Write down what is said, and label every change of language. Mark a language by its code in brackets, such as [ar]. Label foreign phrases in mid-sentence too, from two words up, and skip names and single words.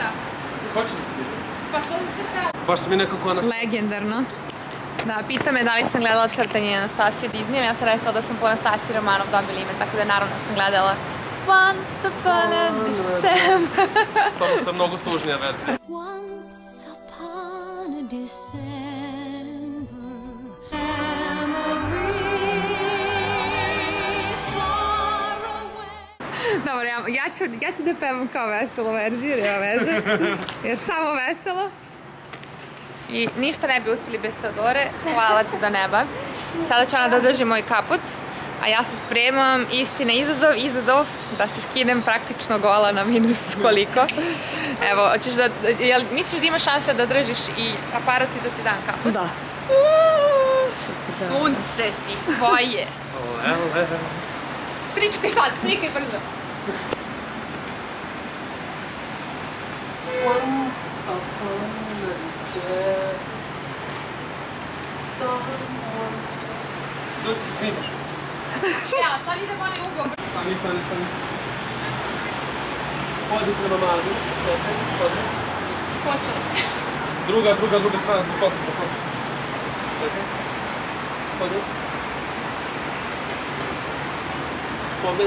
[sr] Hoće da se vidi? Pa što se crta? Baš mi nekako Anastasija. Legendarno. Da, pita me da li sam gledala crtanje Anastasije Disney, ja sam rekla da sam po Anastasiji Romanov dobila ime, tako da naravno sam gledala Once Upon a December. Samo što je mnogo tužnija verzija. [en] Once upon a December, far away. [sr] Dobro, ja ću da pevam kao veselu verziju, nema veze, jer samo veselo. I ništa ne bi uspjeli bez Teodore, hvala ti do neba. Sada će ona da drži moj kaput, a ja se spremam, istina, izazov, da se skinem praktično gola na minus koliko. Evo, hoćeš da, misliš da imaš šanse da držiš i aparat i da ti dam kaput? Da. Sunce ti, tvoje. 3-4 sad, slikaj brzo. [en] Once upon a December, someone... [sr] Dođi ti snimaš. Ja, sad idem onaj ugao. Stani. Hodi prema Madu. Čekaj, hodi. Počela si. Druga strana, zbog kosa. Čekaj. Hodi. Pobedi.